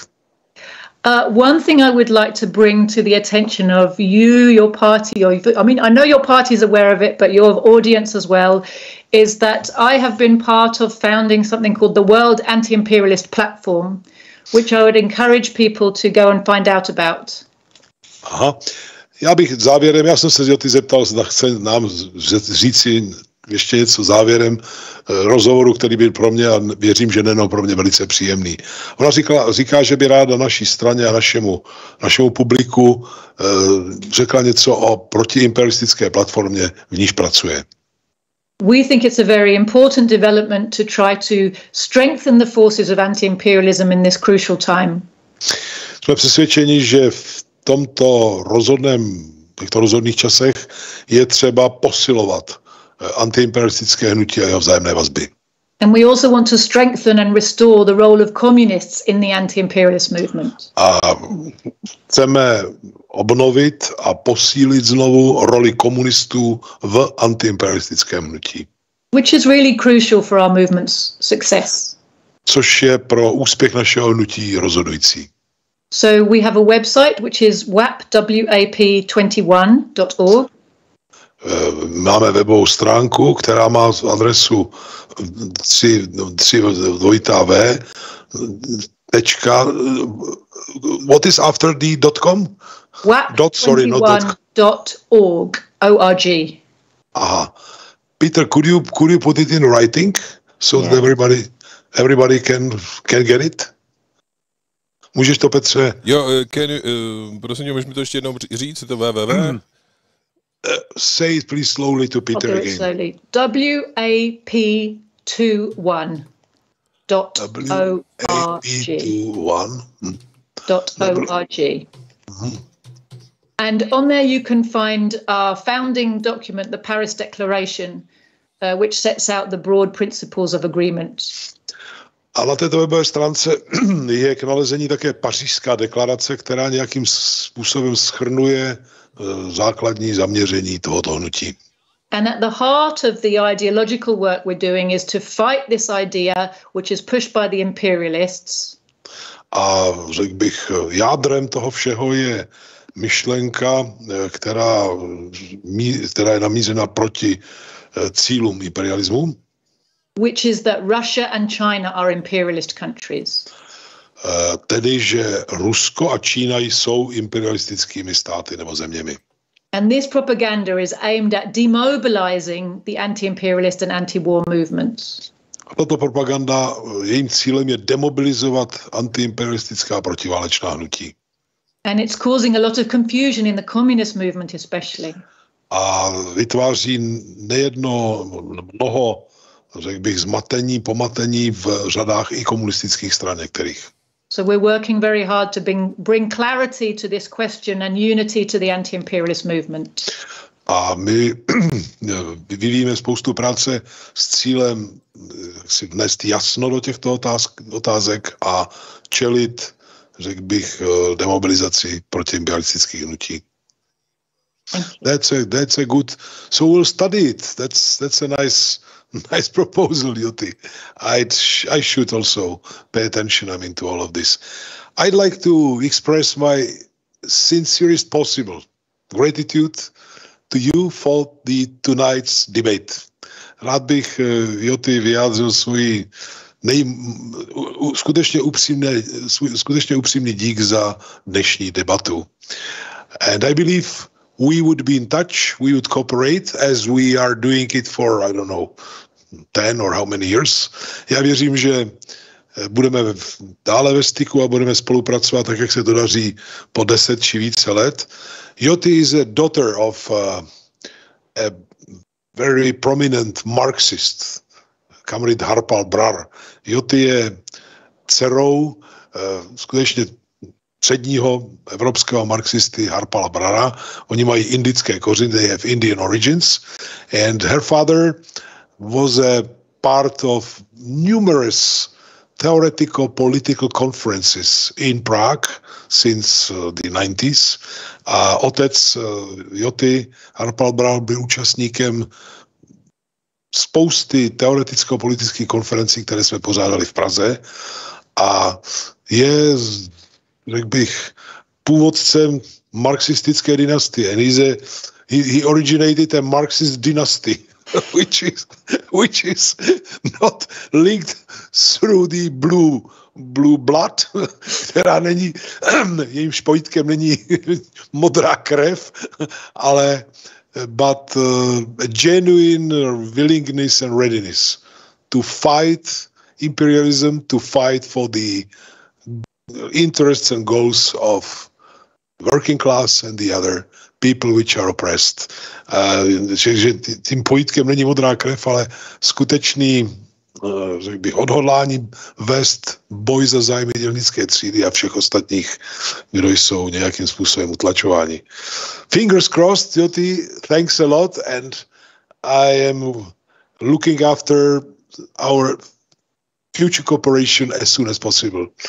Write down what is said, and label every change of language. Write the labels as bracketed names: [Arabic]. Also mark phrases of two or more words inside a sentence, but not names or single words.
[English] One thing I would like to bring to the attention of you, your party, I know your party is aware of it, but your audience as well, is that I have been part of founding something called the World Anti-Imperialist Platform, which I would encourage people to go and find out about. Aha. [Czech] Já jsem se Joty zeptal, zda chce nám říci ještě něco závěrem rozhovoru, který byl pro mě, a věřím, že nejenom pro mě, velice příjemný. Ona říká, že by ráda naší straně a našemu publiku řekla něco o protiimperialistické platformě, v níž pracuje. [English] We think it's a very important development to try to strengthen the forces of anti-imperialism in this crucial time. [Czech] Jsme přesvědčeni, že v těchto rozhodných časech je třeba posilovat antiimperialistické hnutí a jeho vzájemné vazby. [English] And we also want to strengthen and restore the role of communists in the anti-imperialist movement. [Czech] A chceme obnovit a posílit znovu roli komunistů v antiimperialistickém hnutí. [English] Which is really crucial for our movement's success. [Czech] Což je pro úspěch našeho hnutí rozhodující. [English] So we have a website which is wap21.org. [Czech] Máme webovou stránku, která má adresu 3v. [English] What is after the .com? wap21.org. Aha. Peter, could you put it in writing so that everybody can get it? [Czech] Můžeš to, Petře? Jo, prosím tě, můžeš mi to ještě jednou říct, je to www? [English] Say it please slowly to Peter again. Slowly. wap21.org. And on there you can find our founding document, the Paris Declaration, which sets out the broad principles of agreement. [Czech] A na této webové stránce je k nalezení také Pařížská deklarace, která nějakým způsobem shrnuje základní zaměření tohoto hnutí. [English] And at the heart of the ideological work we're doing is to fight this idea which is pushed by the imperialists. [Czech] A řekl bych, jádrem toho všeho je myšlenka, která je namířena proti cílům imperialismu. [English] Which is that Russia and China are imperialist countries. [Czech] Tedy, že Rusko a Čína jsou imperialistickými státy nebo zeměmi. [English] And this propaganda is aimed at demobilizing the anti-imperialist and anti-war movements. [Czech] A tato propaganda, jejím cílem je demobilizovat antiimperialistická protiválečná hnutí. [English] And it's causing a lot of confusion in the communist movement especially. [Czech] A vytváří mnoho, řekl bych, pomatení v řadách i komunistických stran některých. [English] So we're working very hard to bring clarity to this question and unity to the anti-imperialist movement. [Czech] A my vyvíjíme spoustu práce s cílem si vnést jasno do těchto otázek a čelit, řekl bych, demobilizaci protiimperialistických hnutí. [English] That's a good. So we'll study it. That's a nice proposal, Joti. I should also pay attention, to all of this. I'd like to express my sincerest possible gratitude to you for tonight's debate. [Czech] Rád bych, Joti, vyjádřil svůj skutečně upřímný dík za dnešní debatu. [English] And I believe we would be in touch, we would cooperate as we are doing it for, 10 or how many years. [Czech] Já věřím, že budeme dále ve styku a budeme spolupracovat tak, jak se to daří po 10 či více let. [English] Joti is a daughter of very prominent Marxist, [Czech] kamarád Harpal Brar. Joti je dcerou skutečně předního evropského marxisty Harpala Brara. Oni mají indické kořeny, [English] they have Indian origins. And her father was a part of numerous theoretical political conferences in Prague since the 90s. [Czech] A otec Joti, Harpal Brar, byl účastníkem spousty teoreticko-politických konferencí, které jsme pořádali v Praze. A je, řekl bych, původcem marxistické dynastie. [English] And he originated a Marxist dynasty, which is not linked through the blue blood, [Czech] která není, jejím špojitkem není modrá krev, ale [English] but a genuine willingness and readiness to fight imperialism, to fight for the interests and goals of working class and the other people which are oppressed. [Czech] Že tím pojítkem není modrá krev, ale skutečný, řekl bych, odhodlání vést boj za zájmy dělnické třídy a všech ostatních, kdo jsou nějakým způsobem utlačováni. [English] Fingers crossed, Joti, thanks a lot, and I am looking after our future cooperation as soon as possible.